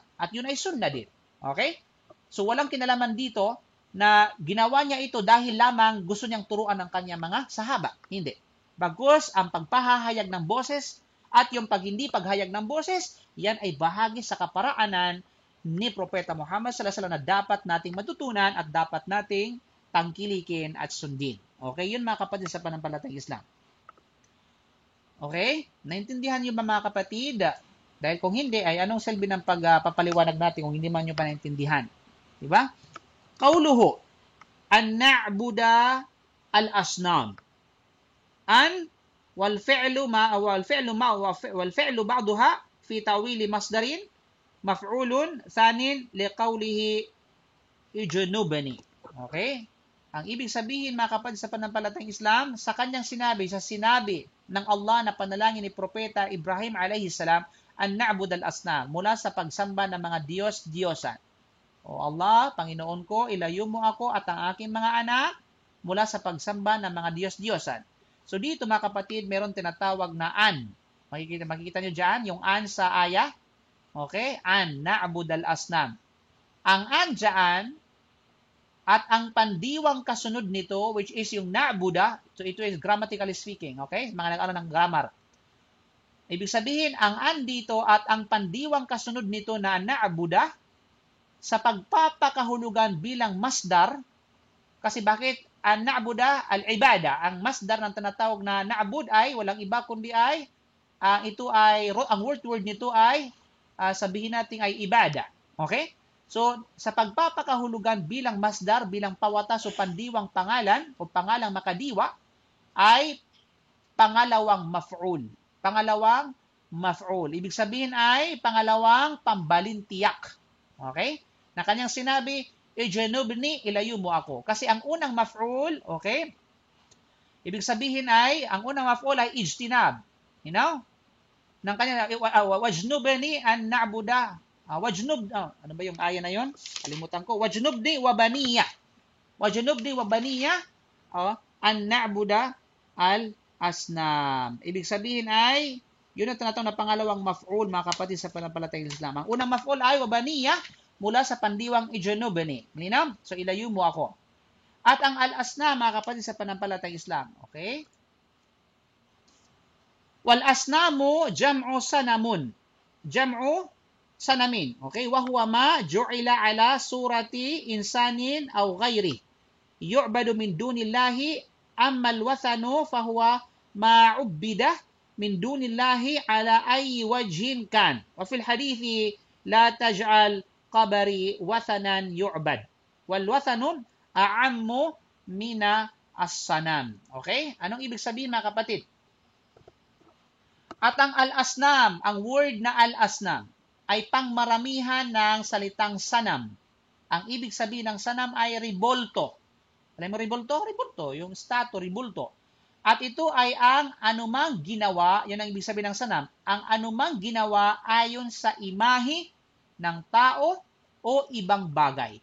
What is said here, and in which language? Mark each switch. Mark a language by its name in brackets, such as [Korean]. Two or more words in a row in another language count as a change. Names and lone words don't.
[Filipino] At yun ay sunnah din. Okay? So, walang kinalaman dito na ginawa niya ito dahil lamang gusto niyang turuan ng kanyang mga sahaba. Hindi. Bagkus, ang pagpahahayag ng boses at yung hindi paghayag ng boses, yan ay bahagi sa kaparaanan ni Propeta Muhammad [Arabic] صلى الله عليه وسلم [Filipino] na dapat nating matutunan at dapat nating tangkilikin at sundin. [English] Okay? [Filipino] Yun mga kapatid sa panampalatayang Islam. [English] Okay? [Filipino] Naintindihan niyo ba mga kapatid? Dahil kung hindi, ay anong silbi ng pagpapaliwanag natin kung hindi man niyo pa naintindihan? Diba? [Arabic] قوله، أن نعبد الأصنام. An والفعل بعضها في تأويل مصدر مفعول ثان لقوله ijnubni. Okay? [Filipino] Ang ibig sabihin, mga kapatid sa panampalatayang Islam, sa kanyang sinabi, sa sinabi ng Allah na panalangin ni Propeta Ibrahim [Arabic] عليه السلام, أن نعبد الأصنام, [Filipino] mula sa pagsamba ng mga Diyos-Diyosan. O Allah, Panginoon ko, ilayo mo ako at ang aking mga anak mula sa pagsamba ng mga Diyos-Diyosan. So dito, mga kapatid, meron tinatawag na an. Makikita nyo dyan, yung an sa ayah. [Arabic] Okay? أن نعبد الأصنام. [Filipino] Ang an dyan, at ang pandiwang kasunod nito, [English] which is yung na'buda, so ito is grammatically speaking, okay? [Filipino] Mga nag-aaral ng grammar. Ibig sabihin, ang an dito at ang pandiwang kasunod nito na na'buda, sa pagpapakahulugan bilang masdar, kasi bakit ang [Arabic] نعبد، العبادة, [Filipino] ang masdar ng tinatawag na na'bud ay, walang iba kundi ay, ang word nito ay, sabihin natin ay ibada. [English] Okay? [Filipino] So, sa pagpapakahulugan bilang masdar, bilang pawatas o pandiwang pangalan, o pangalang makadiwa, ay pangalawang maf'ul. Pangalawang maf'ul. Ibig sabihin ay pangalawang pambalintiyak. [English] Okay? [Filipino] Na kanyang sinabi, ijnubni, ilayo mo ako. Kasi ang unang maf'ul, okay? Ibig sabihin ay, ang unang maf'ul ay ijtinab. [English] You know? [Filipino] Nang kanya, [Arabic] واجنبني أن نعبد. [Filipino] Ano ba yung aya na yon? Kalimutan ko. [Arabic] واجنبني وبني. واجنبني وبني أن نعبد الأصنام. [Filipino] Ibig sabihin ay, yun ang tinatawag na pangalawang maf'ul, mga kapatid sa panampalatayang Islam. Ang unang maf'ul ay [Arabic] وبني [Filipino] mula sa pandiwang ijnubni. Malinaw? So ilayo mo ako. At ang al-asnam, mga kapatid sa panampalatayang Islam. [English] Okay? [Arabic] والأصنام جمع صنم. جمع صنم. Okay? وهو ما جعل على صورة إنسان أو غيره. يعبد من دون الله أما الوثن فهو ما عبد من دون الله على أي وجه كان. وفي الحديث لا تجعل قبري وثنا يعبد. والوثن أعم من الصنم. [English] Okay? [Filipino] Anong ibig sabihin, mga kapatid? At ang al-asnam, ang word na al-asnam, ay pangmaramihan ng salitang sanam. Ang ibig sabihin ng sanam ay ribolto. Alam mo ribolto? Ribolto, yung statue, ribolto. At ito ay ang anumang ginawa, yan ang ibig sabihin ng sanam, ang anumang ginawa ayon sa imahe ng tao o ibang bagay.